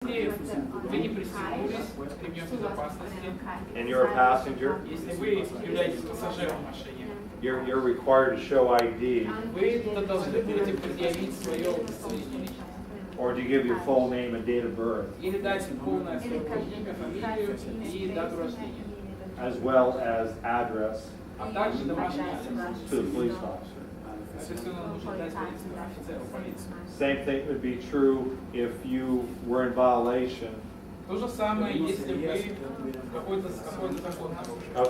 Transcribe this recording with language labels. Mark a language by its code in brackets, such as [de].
[ru] Вы не пристегнулись ремнем безопасности. [en] And you're a passenger, [ru] Если вы являетесь пассажиром в машине, [en] you're required to show ID, [ru] вы должны будете предъявить свое удостоверение. [en] or to give your full name and date of birth, [ru] Или дать полное свое имя, фамилию и дату рождения. [en] as well as address [ru] А также домашний адрес. [en] to the police officer. [ru] Соответственно, нужно дать офицеру полиции. [en] Same thing would be true if you were in violation [ru] То же самое, если вы какой-то закон нарушили.